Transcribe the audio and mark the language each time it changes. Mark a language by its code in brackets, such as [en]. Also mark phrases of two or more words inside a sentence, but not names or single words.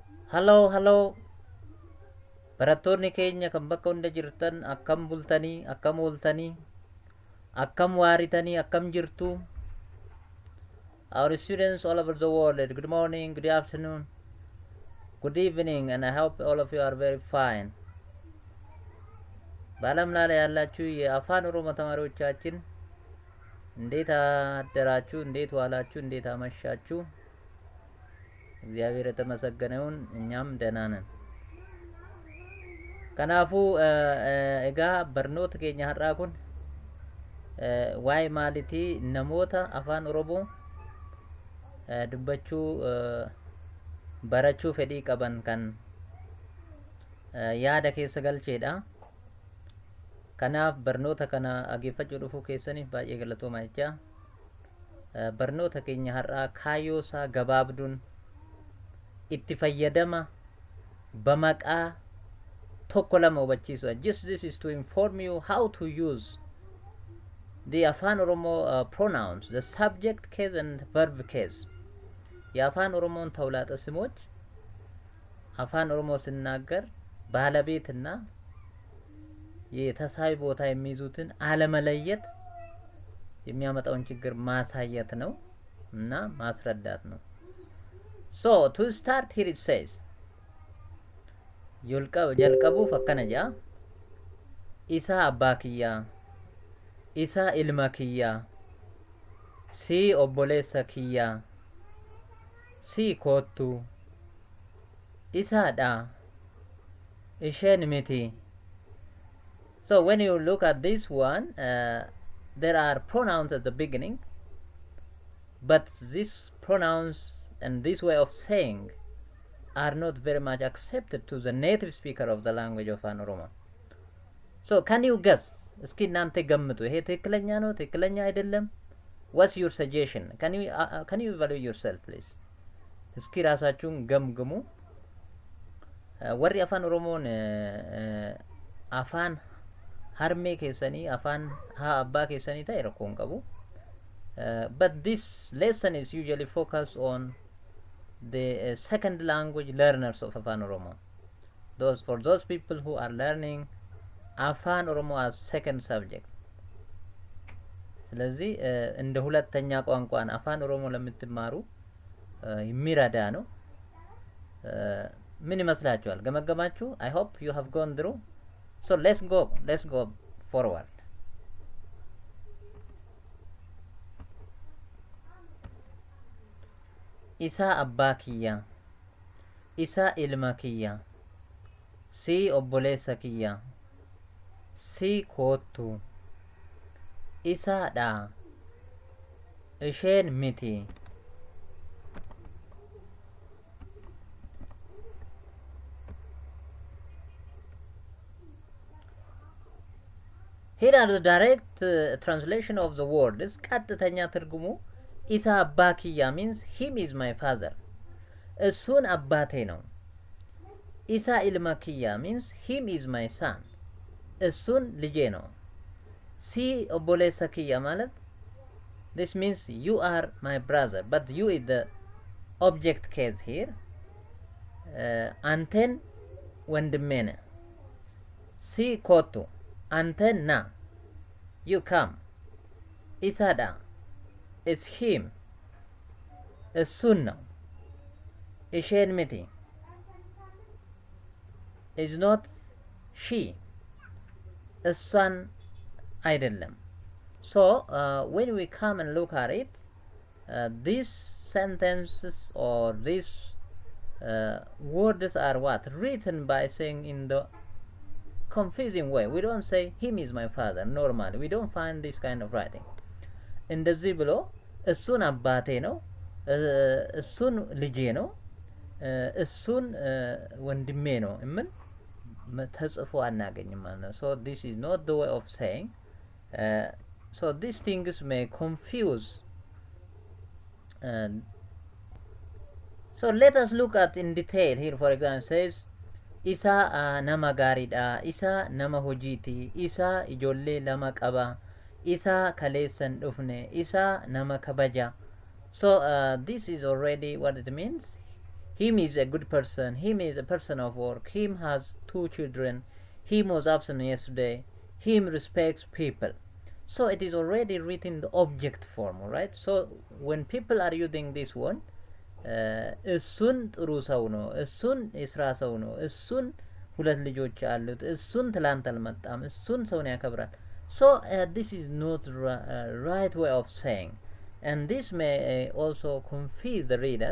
[om] Hello, barattoonni keenya kan bakka hunda jirtan akkam bultanii, akkam ooltanii, akkam waaritanii, akkam jirtu. [en] Our students all over the world, good morning, good afternoon, good evening, and I hope all of you are very fine. [am] በዓለም ላይ ያላችሁ የአፋን ኦሮሞ ተማሪዎቻችን እንዴት አደራችሁ? እንዴት ዋላችሁ? እንዴት አመሻችሁ? እግዚአብሔር የተመሰገነ ይሁን። እኛም ደህና ነን። [om] Kanaafuu egaa barnoota keenya har'aa kun waa'ee maalitii namoota afaan Oromoo dubbachuu barachuu fedhii qaban kan yaada keessa galcheedha. Kanaaf barnoota kana dhaggeeffachuu dhufuu keessaniif baay'ee galatoomaa jecha. Barnoota keenya har'aa kaayyoo isaa gabaabduun itti fayyadama bamaqaa tokko lama hubachiisu. [en] Just this is to inform you how to use the Afaan Oromoo pronouns, the subject case and verb case. [am] የአፋን ኦሮሞን ተውላጠ ስሞች አፋን ኦሮሞ ሲናገር ባለቤትና የተሳይ ቦታ የሚይዙትን አለመለየት የሚያመጣውን ችግር ማሳየት ነው እና ማስረዳት ነው። [en] So to start here it says [om] jalqabuuf akkana jedha. Isaa abbaa kiyyaa, isaa ilma kiyyaa, sii obboleessa kiyyaa, sii koottu, isaadha, isheen miti. [en] So when you look at this one, there are pronouns at the beginning, but these pronouns and this way of saying are not very much accepted to the native speaker of the language of Afaan Oromo. So can you guess? [am] እስኪ እናንተ ገምቱ። ይሄ ትክክለኛ ነው? ትክክለኛ አይደለም? [en] What's your suggestion? Can you evaluate yourself please? [am] እስኪ ራሳችሁን ገምግሙ። [om] Warri Afaan Oromoon afaan haarmee keessanii afaan abbaa keessanii ta'e rakkoon qabu. [en] But this lesson is usually focused on the second language learners of Afaan Oromo. For those people who are learning Afaan Oromo as second subject. [am] ስለዚህ እንደ ሁለተኛ ቋንቋን አፋን ኦሮሞ ለምትማሩ የሚረዳ ነው። ምን ይመስላችኋል? ገመገማችሁ? [en] I hope you have gone through. So let's go forward. [om] Isaa abbaa kiyyaa, isaa ilma kiyyaa, sii obboleessa kiyyaa, sii koottu, isaadha, isheen miti. [en] Here are the direct translation of the words. [am] ቀጥተኛ ትርጉሙ [om] isa abbaa kiyya [en] means him is my father. [am] እሱን አባቴ ነው። [om] isa ilma kiyya [en] means him is my son. [am] እሱን ልጄ ነው። [om] si obboleessa kiyya [en] ማለት this means you are my brother, but you is the object case here. [am] አንተን ወንድሜ ነህ። [om] si koottu [am] አንተን ና [en] you come. ኢሳዳ is him. [am] እሱን ነው። [om] isheen miti [en] is not she. [am] እሷን አይደለም. [en] So when we come and look at it, these sentences or these words are what? Written by saying in the confusing way. We don't say him is my father normally. We don't find this kind of writing. [am] እንደዚህ ብሎ እሱን አባቴ ነው፣ እሱን ልጄ ነው፣ እሱን ወንድሜ ነው እምን ተጽፎ አናገኝም ማለት ነው። [en] So this is not the way of saying. So these things may confuse. So let us look at in detail here. For example, says [om] isa nama gaariidha, isa nama hojiiti, isa ijoollee lama qaba, isa kaleessan dhufne, isa nama kabaja. [en] So this is already what it means. him is a good person, him is a person of work, him has 2 children, him was absent yesterday, him respects people. So it is already written in the object form, right? So when people are using this one, [am] እሱን ጥሩ ሰው ነው፣ እሱን የስራ ሰው ነው፣ እሱን ሁለት ልጆች አሉት፣ እሱን ትላንት አልመጣም፣ እሱን ሰውን ያከብራል። [en] So this is not right way of saying, and this may also confuse the reader.